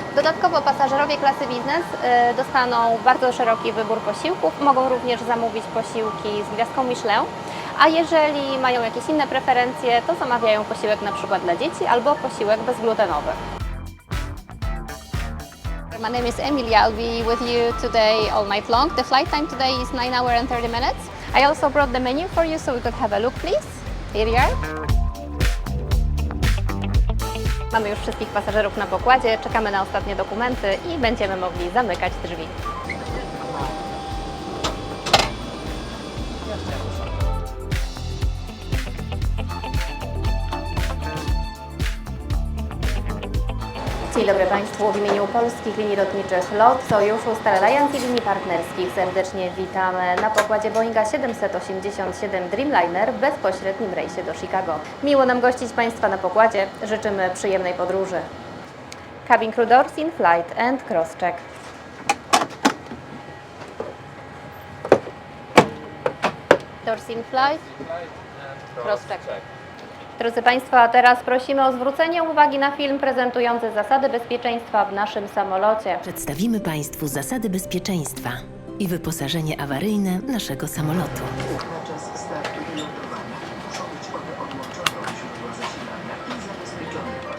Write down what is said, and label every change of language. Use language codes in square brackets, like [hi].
[pl] Dodatkowo pasażerowie klasy biznes dostaną bardzo szeroki wybór posiłków. Mogą również zamówić posiłki z gwiazdką Michelin. A jeżeli mają jakieś inne preferencje, to zamawiają posiłek na przykład dla dzieci albo posiłek bezglutenowy. [en] My name is Emilia. I'll be with you today all night long. The flight time today is 9 hours and 30 minutes. I also brought the menu for you so we could have a look, please. Here you are. [pl] Mamy już wszystkich pasażerów na pokładzie, czekamy na ostatnie dokumenty i będziemy mogli zamykać drzwi. Dzień dobry Państwu. W imieniu polskich linii lotniczych LOT, Sojuszu, Star Alliance i linii partnerskich serdecznie witamy na pokładzie Boeinga 787 Dreamliner w bezpośrednim rejsie do Chicago. Miło nam gościć Państwa na pokładzie. Życzymy przyjemnej podróży. [en] Cabin crew doors in flight and cross-check. Doors in flight, cross-check. [pl] Drodzy Państwo, a teraz prosimy o zwrócenie uwagi na film prezentujący zasady bezpieczeństwa w naszym samolocie. Przedstawimy Państwu zasady bezpieczeństwa i wyposażenie awaryjne naszego samolotu. Na czas startu i lądowania muszą być one odłączone od źródła zasilania i zabezpieczone.